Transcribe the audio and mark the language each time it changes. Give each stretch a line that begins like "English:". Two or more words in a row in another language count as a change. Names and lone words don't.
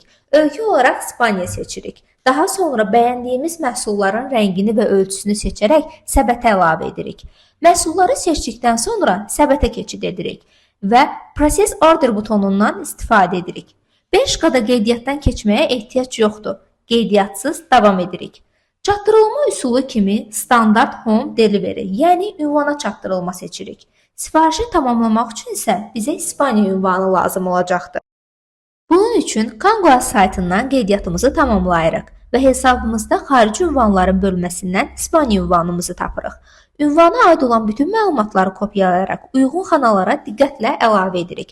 Azerbaijani: Ölkə olaraq İspaniya seçirik. Daha sonra bəyəndiyimiz məhsulların rəngini və ölçüsünü seçərək səbətə əlavə edirik. Məhsulları seçdikdən sonra səbətə keçid edirik və Process Order butonundan istifadə edirik. Bershkada qeydiyyatdan keçməyə ehtiyac yoxdur. Qeydiyatsız davam edirik. Çatdırılma üsulu kimi standart
English: home delivery,
Azerbaijani: yəni ünvana çatdırılma seçirik. Sifarişi tamamlamaq üçün isə bizə İspaniya ünvanı lazım olacaqdır. Bunun üçün Kanguas saytından qeydiyyatımızı tamamlayırıq və hesabımızda xarici ünvanların bölməsindən İspaniya ünvanımızı tapırıq. Ünvana aid olan bütün məlumatları kopyalayaraq uyğun xanalara diqqətlə əlavə edirik.